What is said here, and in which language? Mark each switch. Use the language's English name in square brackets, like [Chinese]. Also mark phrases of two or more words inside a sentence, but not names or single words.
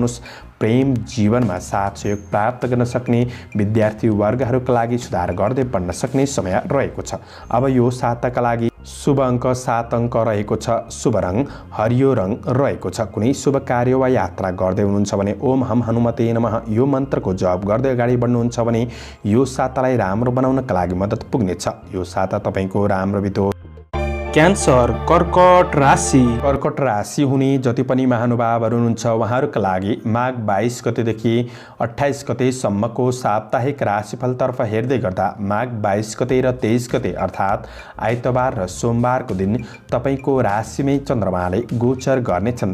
[Nepali] प्रेम जीवनमा साथ सहयोग प्राप्त गर्न सक्ने विद्यार्थी वर्गहरूका लागि सुधार गर्दै बढ्न सक्ने समय रहेको छ। अब यो साताका लागि शुभ अङ्क 7 अङ्क रहेको छ। शुभ रङ हरियो रङ रहेको छ। कुनै शुभ कार्य वा यात्रा गर्दै हुनुहुन्छ भने [Sanskrit] ओम हम हनुमते नमः [Nepali] यो मन्त्रको जप गर्दै अगाडि बढ्नुहुन्छ भने यो सातालाई राम्रो बनाउनका लागि मद्दत पुग्नेछ। यो साता तपाईको राम्रो बितोस्। क्यान्सर कर्कट राशि। कर्कट राशि हुने जति पनि महानुभावहरू हुनुहुन्छ उहाँहरूका लागि माघ 22 गतेदेखि 28 गतेसम्मको साप्ताहिक राशिफलतर्फ हेर्दै गर्दा माघ 22 गते र 23 गते अर्थात् आइतबार र सोमबारको दिन तपाईको राशिमै चन्द्रमाले गोचर गर्नेछन्।